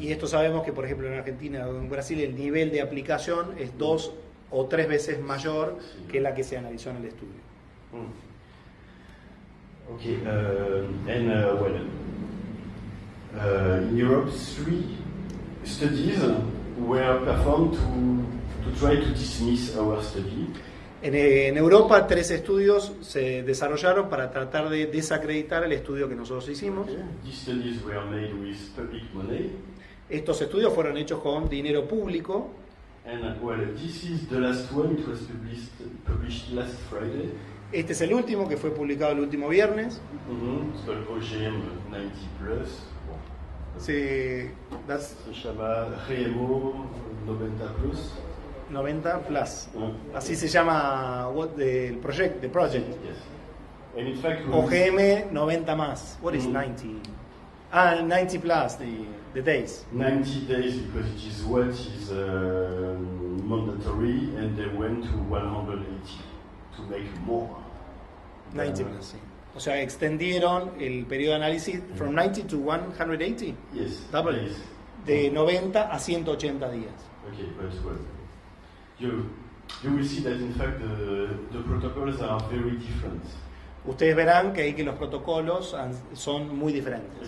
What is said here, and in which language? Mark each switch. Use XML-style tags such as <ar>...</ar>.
<es>Y esto sabemos que, por ejemplo, en Argentina o en Brasil el nivel de aplicación es 2 o 3 veces mayor que la que se analizó en el estudio.</es> <en>Okay, and well, in Europe, 3 studies were performed to try to dismiss our study.</en> <es>En Europa, 3 estudios se desarrollaron para tratar de desacreditar el estudio que nosotros hicimos.</es> <en>Okay. These studies were made with public money.</en> <es>Estos estudios fueron hechos con dinero público.</es> <en>And well, this is the last one. It was published last Friday.</en> <es>Este es el último, que fue publicado el último viernes.</es> <en>It's called OGM 90 Plus.</en> <es>Se llama GMO 90 Plus. 90 plus. Así se llama el project.</es> <en>Yes. And in fact,</en> <es>OGM 90 más.</es> <en>What is 90? 90 plus, the days. 90 days because it is what is mandatory, and they went to 180 to make more.</en> <es>90 plus, sí. O sea, extendieron el periodo de análisis</es> <en>from 90 to 180. Yes. Double. Days.</en> <es>De 90 a 180 días.</es> <en>Okay, but well, you will see that in fact the protocols are very different.</en> <es>Ustedes verán que ahí que los protocolos son muy diferentes.</es>